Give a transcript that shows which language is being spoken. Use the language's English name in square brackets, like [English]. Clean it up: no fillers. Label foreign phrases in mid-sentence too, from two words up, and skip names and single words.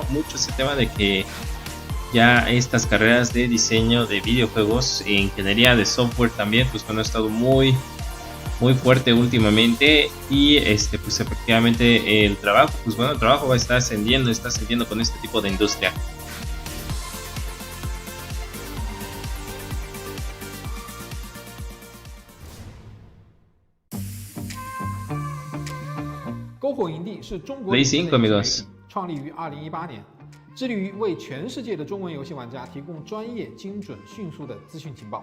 [Spanish] Mucho ese tema de que ya estas carreras de diseño de videojuegos, ingeniería de software también, pues bueno, ha estado muy fuerte últimamente y pues efectivamente el trabajo, pues bueno, el trabajo va a estar ascendiendo con este tipo de industria. [Chinese] 篝火营地是中国 Play 5 amigos，创立于2018年，致力于为全世界的中文游戏玩家提供专业、精准、迅速的资讯情报。